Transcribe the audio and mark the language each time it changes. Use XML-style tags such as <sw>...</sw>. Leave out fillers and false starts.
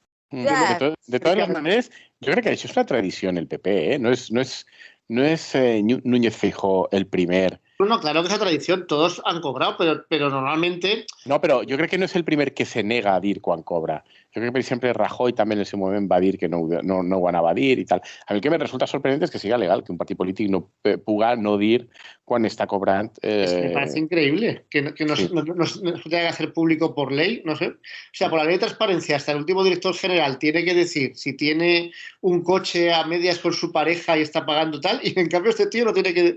<es>De todas las maneras, yo creo que eso es una tradición el PP, ¿eh? No es Núñez Feijóo el primer. Bueno, claro que es una tradición, todos han cobrado, pero normalmente... No, pero yo creo que no es el</es> <ca>primer que se nega a dir quan cobra.</ca> <es>Yo creo que siempre</es> <ca>Rajoy també en el seu moment va dir que no ho anava a dir i tal. A mi el que me resulta sorprendent és que siga legal que un partit polític no puga no dir quan està cobrant.</ca> <es>Me parece increíble que no tenga que hacer público por ley, no sé. O sea, por la ley de transparencia, hasta el último director general tiene que decir si tiene un coche a medias con su pareja y está pagando tal, y en cambio este tío no tiene que...</es>